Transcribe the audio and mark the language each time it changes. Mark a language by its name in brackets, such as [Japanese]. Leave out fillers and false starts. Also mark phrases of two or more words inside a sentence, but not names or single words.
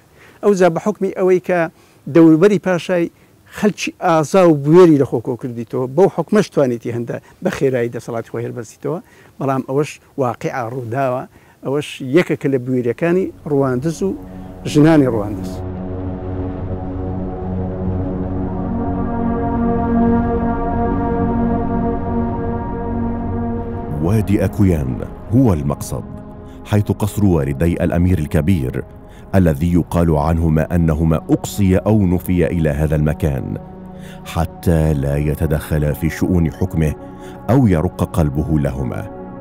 [Central Kurdish] ئەوجا بە حکمی ئەوەی کە دەوروبەری پاشای خەلکی ئازا و بوێری لە خۆکۆ کردیتەوە، بەو حکمەش توانێتی هەندە بە خێرایی دەسەڵاتی خۆی هەڵبەستیتەوە، بەڵام ئەوەش واقعا ڕووداوە، ئەوەش یەکێکە لە بوێریەکانی ڕواندز و ژنانی ڕواندز. [Arabic] وادي أكويان هو المقصد، حيث قصر والدي الأمير الكبير الذي يقال عنهما أنهما أقصي أو نفي إلى هذا المكان حتى لا يتدخلا في شؤون حكمه أو يرق قلبه لهما.